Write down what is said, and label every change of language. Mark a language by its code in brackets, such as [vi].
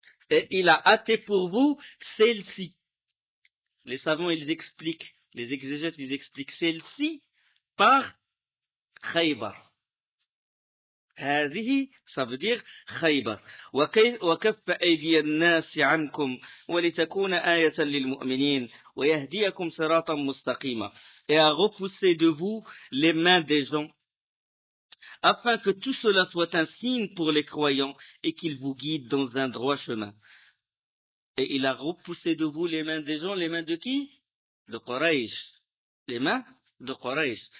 [fr] Et il a hâté pour vous celle-ci. Les savants, ils expliquent. Les exégètes, ils expliquent celle-ci par Khaybar. [ar] هذه, [fr] ça veut dire Khaybar. [ar] وكف أيدي الناس عنكم ولتكون آية للمؤمنين ويهديكم صراطا مستقيما. [fr] Et à repousser de vous les mains des gens, afin que tout cela soit un signe pour les croyants et qu'ils vous guident dans un droit chemin. Et il a repoussé de vous les mains des gens, les mains de qui? De Quraysh, les mains de Quraysh.